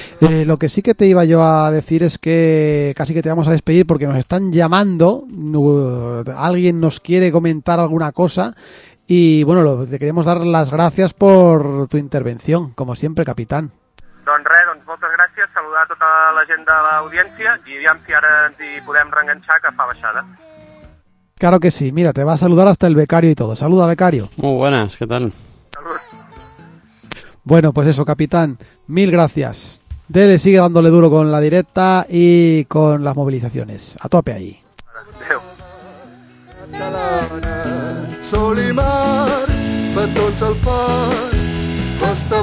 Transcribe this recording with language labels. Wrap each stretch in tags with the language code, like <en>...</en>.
<es>Lo que sí que te iba yo a decir es que casi que te vamos a despedir porque nos están llamando, alguien nos quiere comentar alguna cosa y bueno, te queremos dar las gracias por tu intervención, como siempre, capitán.</es> <ca>Doncs res, doncs moltes gràcies, saludar a tota la gent de l'audiència i aviam si ara ens hi podem reenganxar, que fa baixada.</ca> <es>Claro que sí, mira, te va a saludar hasta el becario y todo. Saluda, becario. Muy buenas, ¿qué tal? Bueno, pues eso, capitán, mil gracias. Dele, sigue dándole duro con la directa y con las movilizaciones. A tope ahí.</es> <ca>Sol y mar, per tots el foc, Costa</ca>